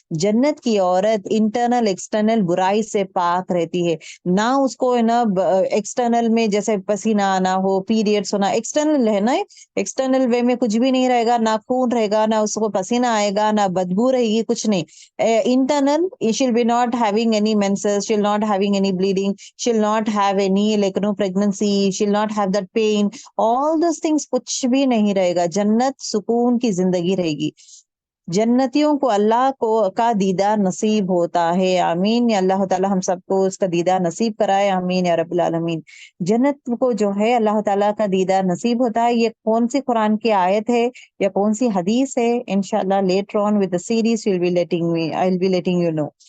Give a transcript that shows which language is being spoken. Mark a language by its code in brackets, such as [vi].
[ur] جنت کی عورت انٹرنل ایکسٹرنل برائی سے پاک رہتی ہے. نہ اس کو نا ایکسٹرنل میں جیسے پسینہ آنا ہو, پیریڈس ہونا, ایکسٹرنل ہے نا, ایکسٹرنل وے میں کچھ بھی نہیں رہے گا, نہ خون رہے گا, نہ اس کو پسینہ آئے گا, نہ بدبو رہے گی, کچھ نہیں. [en] internal she'll be not having any menses, she'll not having any bleeding, she'll not have any pregnancy, she'll not have that pain, all those things [ur] کچھ بھی نہیں رہے گا. جنت سکون کی زندگی رہے گی. جنتیوں کو اللہ کا دیدار نصیب ہوتا ہے. آمین. یا اللہ تعالی ہم سب کو اس کا دیدار نصیب کرائے. آمین یا رب العالمین. جنت کو جو ہے اللہ تعالیٰ کا دیدار نصیب ہوتا ہے. یہ کون سی قرآن کی آیت ہے یا کون سی حدیث ہے؟ انشاءاللہ [en] later on with the series I'll be letting you know.